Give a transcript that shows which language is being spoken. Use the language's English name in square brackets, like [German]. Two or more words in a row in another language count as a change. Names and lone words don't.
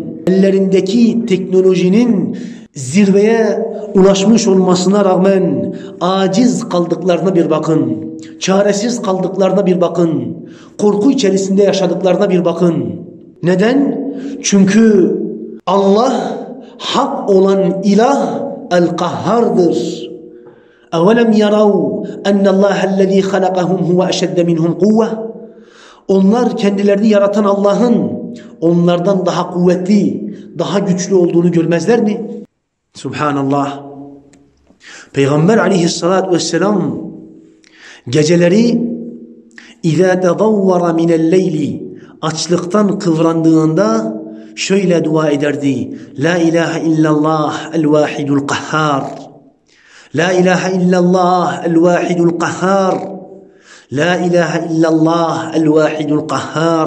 [Turkish] Ellerindeki teknolojinin zirveye ulaşmış olmasına rağmen aciz kaldıklarına bir bakın. Çaresiz kaldıklarına bir bakın. Korku içerisinde yaşadıklarına bir bakın. Neden? Çünkü Allah hak olan ilah el-Kahhar'dır. [Arabic] اَوَلَمْ يَرَوْا اَنَّ اللّٰهَ الَّذ۪ي خَلَقَهُمْ هُوَ اَشَدَّ مِنْهُمْ قُوَّةً. [Turkish] Onlar kendilerini yaratan Allah'ın onlardan daha kuvvetli, daha güçlü olduğunu görmezler mi? Subhanallah. Peygamber [Arabic] عليه الصلاة والسلام [Turkish] geceleri [Arabic] اِذَا تَضَوَّرَ مِنَ اللَّيْلِ [Turkish] açlıktan kıvrandığında şöyle dua ederdi. [Arabic] لا إله إلا الله الواحد القهار. لا إله إلا الله الواحد القهار. لا إله إلا الله الواحد القهار.